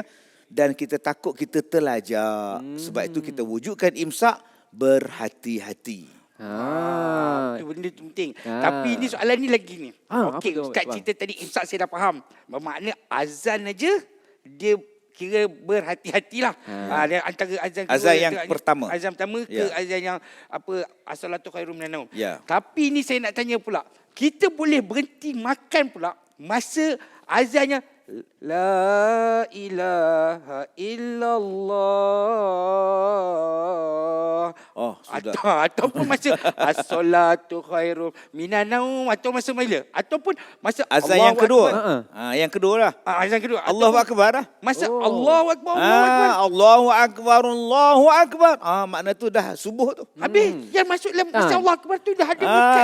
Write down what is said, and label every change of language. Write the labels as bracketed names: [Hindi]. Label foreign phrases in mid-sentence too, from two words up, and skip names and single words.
[Malay] Dan kita takut kita terlajak. Sebab itu kita wujudkan imsak berhati-hati. Itu benda tu penting. Tapi ni soalan ni lagi ni. Okey, apa tu, Ustaz bang? cerita tadi imsak saya dah faham. Bermakna azan aja dia kira berhati-hatilah. Dia antara azan kedua, Azan yang pertama. Azan pertama ke azan yang [Arabic] الصلاة خير من النوم. [Malay] Ya. Tapi ni saya nak tanya pula. Kita boleh berhenti makan pula masa azannya [Arabic] لا إله إلا الله. [Malay] Sudah. Ataupun masa [Arabic] الصلاة خير من النوم, [Malay] atau masa bila? Ataupun masa Azan Allahu yang kedua. Akbar. Yang kedua lah. Azan kedua. Allahu Ataupun Akbar lah. [Arabic] masa الله أكبر، الله أكبر. الله أكبر، الله أكبر. [Malay] Makna tu dah subuh tu. Habis yang masuk dalam masa [Arabic] الله أكبر [Malay] tu dah ada makan.